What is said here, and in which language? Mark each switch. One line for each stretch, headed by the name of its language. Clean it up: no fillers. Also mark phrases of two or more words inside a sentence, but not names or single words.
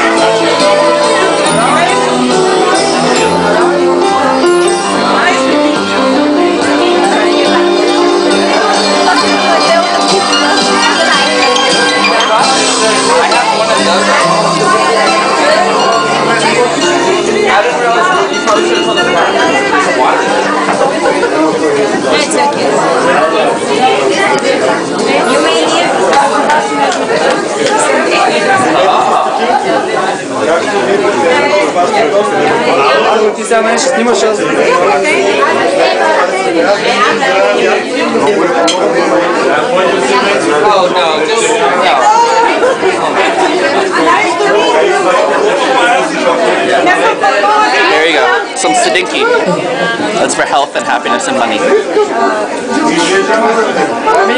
English: I'm not sure. I have one of those. I didn't realize you probably should have told us about water. It's okay. You may leave.
Bulgarian: Ти сега не ще снимаш аз.
English: Oh no, just no. There you go. Some Siddiqui. That's for health and happiness and money.